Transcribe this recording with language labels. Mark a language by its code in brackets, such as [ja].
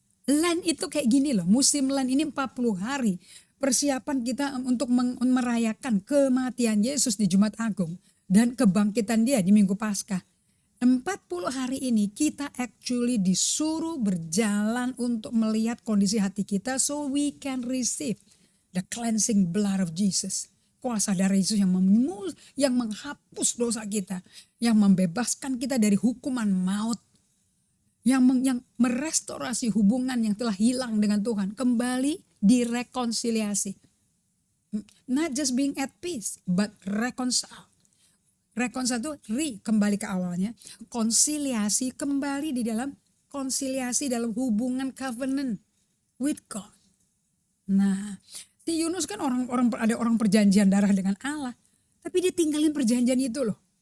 [id] Lent itu kayak gini loh, musim Lent ini 40 hari. Persiapan kita untuk merayakan kematian Yesus di Jumat Agung. Dan kebangkitan dia di Minggu Paskah. 40 hari ini kita actually disuruh berjalan untuk melihat kondisi hati kita. [en] So we can receive the cleansing blood of Jesus. [id] Kuasa darah Yesus yang menghapus dosa kita. Yang membebaskan kita dari hukuman maut. Yang merestorasi hubungan yang telah hilang dengan Tuhan. Kembali direkonsiliasi. [en] Not just being at peace, but reconcile. [id] Reconcile itu kembali ke awalnya. Konsiliasi kembali di dalam konsiliasi dalam hubungan [en] covenant with God. [id] Nah, si Yunus kan ada orang perjanjian darah dengan Allah, tapi dia tinggalin perjanjian itu loh.